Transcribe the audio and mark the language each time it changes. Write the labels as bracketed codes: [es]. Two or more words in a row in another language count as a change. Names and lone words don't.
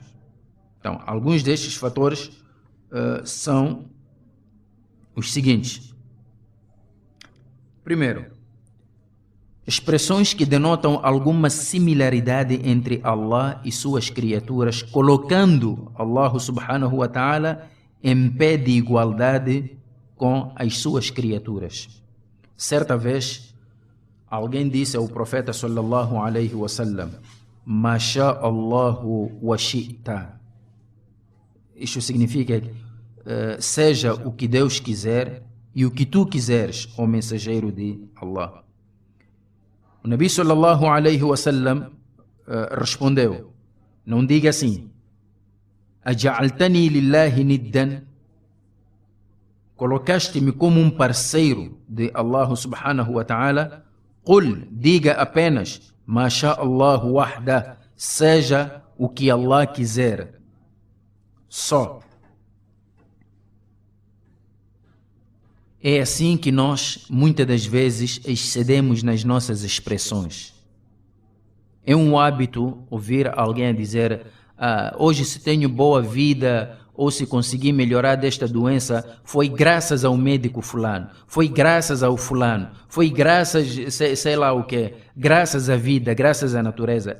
[pt] Então, alguns destes fatores são os seguintes. Primeiro, expressões que denotam alguma similaridade entre Allah e suas criaturas, colocando [ar] الله سبحانه وتعالى [pt] em pé de igualdade com as suas criaturas. Certa vez, alguém disse ao profeta [ar] صلى الله عليه وسلم ما شاء الله وشئت." [pt] Isso significa seja o que Deus quiser e o que tu quiseres, ó mensageiro de Allah. O [ar] نبي صلى الله عليه وسلم [pt] respondeu: não diga assim: [ar] "أجعلتني لله ندا." [pt] Colocaste-me como um parceiro de [ar] الله سبحانه وتعالى. Qul, [pt] diga apenas: [ar] "ما شاء الله وحده." [pt] Seja o que Allah quiser. Só. É assim que nós, muitas das vezes, excedemos nas nossas expressões. É um hábito ouvir alguém dizer: hoje se tenho boa vida, ou se consegui melhorar desta doença, foi graças ao médico fulano, foi graças ao fulano, foi graças, sei lá o que, graças à vida, graças à natureza.